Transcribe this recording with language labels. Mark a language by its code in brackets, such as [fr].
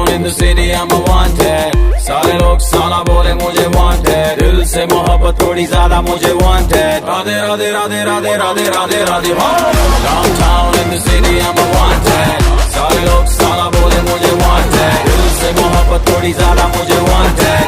[en] City I'm a wanted, [hi] सारे लोग साला बोले मुझे wanted। दिल से मोहब्बत थोड़ी ज्यादा मुझे wanted। राधे राधे राधे राधे राधे राधे राधे हो। [en] Downtown in the city I'm a wanted, [hi] सारे लोग साला बोले मुझे wanted। दिल से मोहब्बत थोड़ी ज्यादा मुझे wanted।